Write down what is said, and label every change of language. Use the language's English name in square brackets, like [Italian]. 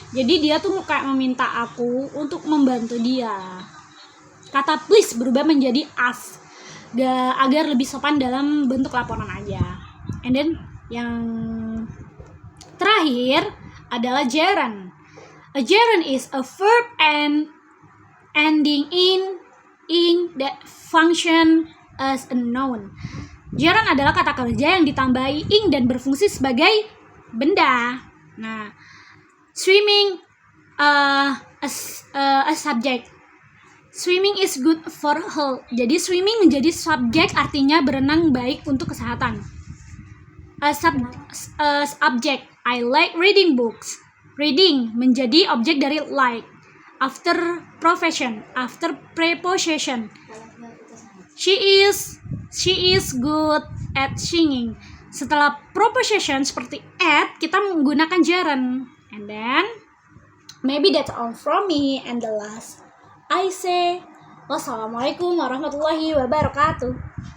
[Indonesian] Jadi dia tuh kayak meminta aku untuk membantu dia. Kata please berubah menjadi ask agar lebih sopan dalam bentuk laporan aja. [English] And then [Indonesian] yang terakhir adalah gerund. [English] A gerund is a verb and ending in that function as a noun. [Indonesian] Gerund adalah kata kerja yang ditambahi ing dan berfungsi sebagai benda. [English] Nah, swimming a subject. Swimming is good for health. [Indonesian] Jadi swimming menjadi subjek, artinya berenang baik untuk kesehatan. [English] Subject, I like reading books. [Indonesian] Reading menjadi objek dari like. [English] After profession, after preposition. She is good at singing. [Indonesian] Setelah proposition seperti at, kita menggunakan gerund. [English] And then maybe that's all from me. And the last I say, [Arabic] wassalamualaikum warahmatullahi wabarakatuh.